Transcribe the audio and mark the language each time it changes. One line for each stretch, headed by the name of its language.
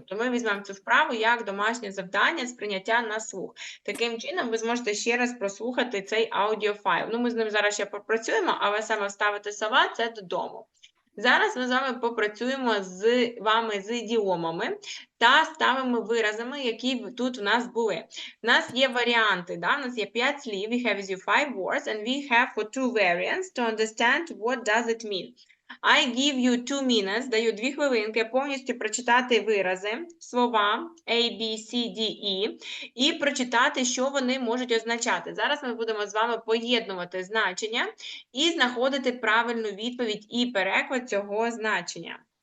Ukrainian: Тобто ми візьмемо цю вправу як домашнє завдання сприйняття на слух. Таким чином ви зможете ще раз прослухати цей аудіофайл. Ну, ми з ним зараз ще попрацюємо, але саме вставити слова – це додому. Зараз ми з вами попрацюємо з вами з ідіомами та ставимо виразами, які тут у нас були. У нас є варіанти, да? У нас є 5 слів,
English: we have with you 5 words, and we have for 2 variants to understand what does it mean. I give you 2 minutes,
Ukrainian: даю 2 хвилинки повністю прочитати вирази, слова A, B, C, D, E і прочитати, що вони можуть означати. Зараз ми будемо з вами поєднувати значення і знаходити правильну відповідь і переклад цього значення.